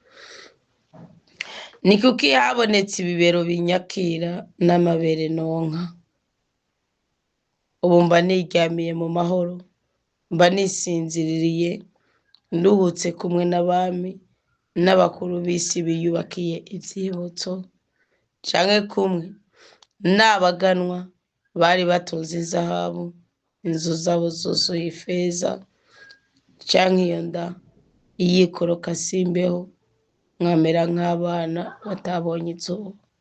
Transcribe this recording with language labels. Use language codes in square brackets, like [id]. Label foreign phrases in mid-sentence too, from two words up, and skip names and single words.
[rn] Ni kuko habonetse ibibero binyakira n'amabere nonka. Ubu mba niryamiye mu mahoro, mba nisinziririye, nduhutse kumwe n'abami n'abakuru b'isi biyubakiye ibyibutso, canke kumwe n'abaganwa bari batunze izahabu, inzu zabo zuzuye ifeza, canke iyo nda yikoroka simbeho mwamera nk'abana batabonye izuba.